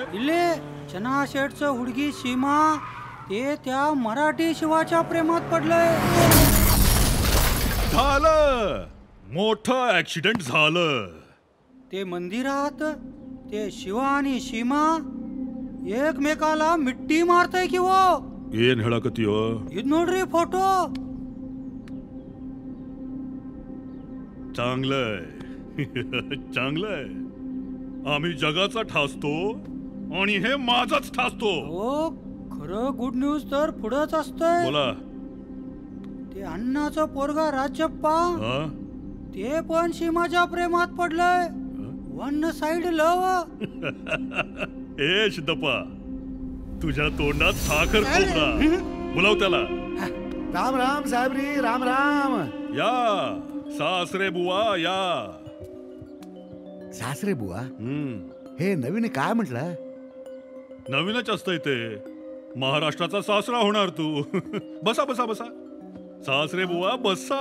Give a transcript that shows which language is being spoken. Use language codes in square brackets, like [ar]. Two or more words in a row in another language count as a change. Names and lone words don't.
[mr] इले चना शेठचं हुडगी सीमा ते त्या मराठी शिवाच्या प्रेमात पडलंय. झालं, मोठं ऍक्सिडेंट झालं. ते मंदिरात ते शिवा आणि सीमा एकमेकाला मिट्टी मारतय की वो. [kn] ಏನ್ ಹೇಳಕತ್ತೀಯೋ? ಇದು ನೋಡ್ರಿ फोटो. [mr] चांगलंय चांगलंय. आम्ही जगाचा ठासतो आणि हे माझाच ठासतो. हो, खरं [en] good news [mr] तर पुढंच असतंय. बोला. ते अण्णाचं पोरगा राजप्पा ते पण सीमाच्या प्रेमात पडलंय. [en] one side love. [mr] ए शिद्धप्पा, तुझ्या तोंडात साखर खोबरा. बोलाव त्याला. राम राम साहेबरी, राम राम. या सासरे बुवा या. सासरे बुवा, हे नवीन काय म्हटलं? नवीनच असतंय ते. महाराष्ट्राचा सासरा होणार तू. बसा बसा बसा. सासरे बुवा बसा.